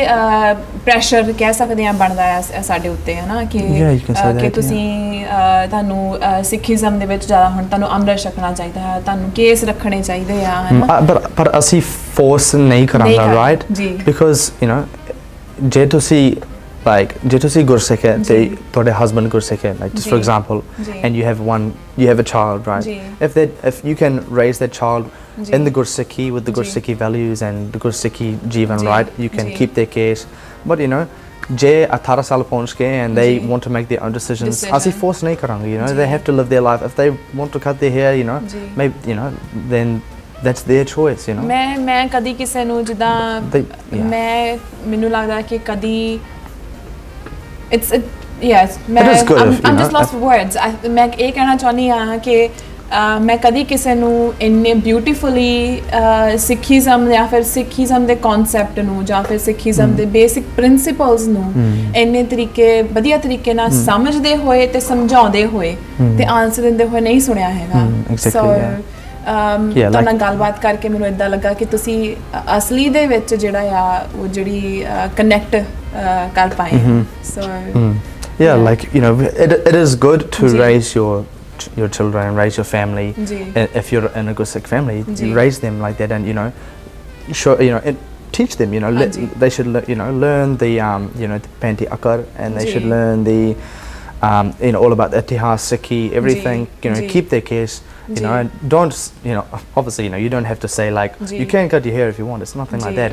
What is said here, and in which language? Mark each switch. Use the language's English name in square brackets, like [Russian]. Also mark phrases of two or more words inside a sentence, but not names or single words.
[Punjabi] ਪ੍ਰੈਸ਼ਰ ਕਹਿ ਸਕਦੇ ਆ ਬਣਦਾ ਆ ਸਾਡੇ ਉੱਤੇ, ਹੈ ਨਾ, ਕਿ ਤੁਸੀਂ ਤੁਹਾਨੂੰ ਸਿੱਖੀਜ਼ਮ ਦੇ ਵਿੱਚ ਜ਼ਿਆਦਾ ਹੁਣ ਤੁਹਾਨੂੰ ਅੰਮ੍ਰਿਤ ਛਕਣਾ ਚਾਹੀਦਾ ਹੈ, ਤੁਹਾਨੂੰ ਕੇਸ ਰੱਖਣੇ ਚਾਹੀਦੇ ਆ, ਹੈ ਨਾ, ਪਰ ਅਸੀਂ ਫੋਰਸ ਨਹੀਂ ਕਰਾਂਗਾ, ਰਾਈਟ, [English] because you know [Punjabi] ਜੇ ਤੁਸੀਂ ਗੁਰਸਿੱਖ ਹੈ ਤੇ ਤੁਹਾਡੇ ਹਸਬੈਂਡ ਗੁਰਸਿੱਖ ਹੈ, [English] like just for example, and you have a child, right, if you can raise that child in the Gursikhi with the Gursikhi values and the Gursikhi Jivan, right, you can keep their case, but you know, [Punjabi] ਜੇ 18 ਸਾਲ ਪਹੁੰਚ ਕੇ [English] and they want to make their own decisions, [Punjabi] ਅਸੀਂ ਫੋਰਸ ਨਹੀਂ ਕਰਾਂਗੇ, [English] you know, they have to live their life. If they want to cut their hair, you know, maybe, you know, then that's their choice, you know. [Punjabi] ਮੈਂ ਕਦੀ ਕਿਸੇ ਨੂੰ ਜਿੱਦਾਂ ਮੈਨੂੰ ਲੱਗਦਾ ਕਿ ਕਦੀ [English] it's yes, I'm just lost for words. [Punjabi] ਮੈਂ ਇਹ ਕਹਿਣਾ ਚਾਹੁੰਦੀ ਹਾਂ ਕਿ ਮੈਂ ਕਦੀ ਕਿਸੇ ਨੂੰ ਇੰਨੇ ਬਿਊਟੀਫੁਲੀ ਸਿੱਖੀਜ਼ਮ ਜਾਂ ਫਿਰ ਸਿੱਖੀਜ਼ਮ ਦੇ ਕਨਸੈਪਟ ਨੂੰ ਜਾਂ ਫਿਰ ਸਿੱਖੀਜ਼ਮ ਦੇ [English] basic principles [Punjabi] ਨੂੰ ਇੰਨੇ ਵਧੀਆ ਤਰੀਕੇ ਨਾਲ ਸਮਝਦੇ ਹੋਏ ਤੇ ਸਮਝਾਉਂਦੇ ਹੋਏ ਤੇ ਆਨਸਰ ਦਿੰਦੇ ਹੋਏ ਨਹੀਂ ਸੁਣਿਆ ਹੈਗਾ। ਸੋ ਤੁਹਾਡੇ ਨਾਲ ਗੱਲਬਾਤ ਕਰਕੇ ਮੈਨੂੰ ਇੱਦਾਂ ਲੱਗਾ ਕਿ ਤੁਸੀਂ ਅਸਲੀ ਦੇ ਵਿੱਚ ਜਿਹੜਾ ਆ ਉਹ ਜਿਹੜੀ ਕਨੈਕਟ ਕਰ ਪਾਏ। ਸੋ [English] yeah, like, you know, it is good to raise your children and raise your family. If you're in a good Sikh family, you raise them like that, and you know, teach them, you know, they should learn the you know, the Panti Akar, and they should learn the you know, all about the Itihas, Sikhi, everything, you know, keep their case, you know, and don't, you know, obviously, you know, you don't have to say like you can cut your hair if you want, it's nothing like that.